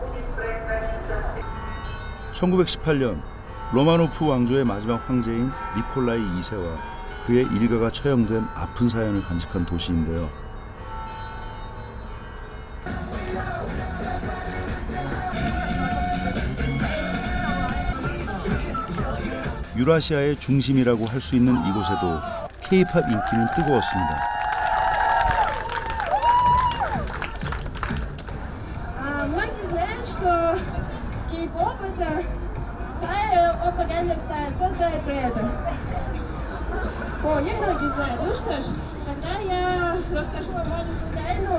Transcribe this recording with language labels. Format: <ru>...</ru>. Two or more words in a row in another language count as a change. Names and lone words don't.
<ko>1918년 로마노프 왕조의 마지막 황제인 니콜라이 2세와 그의 일가가 처형된 아픈 사연을 간직한 도시인데요. 유라시아의 중심이라고 할 수 있는 이곳에도 K-팝 인기는 뜨거웠습니다.</ko> <ru>Многие знают, что кей-поп это стайл, пропагандный стайл. Кто знает про это? О, некоторые знают. Ну что ж, тогда я расскажу вам маленькую тайну.</ru>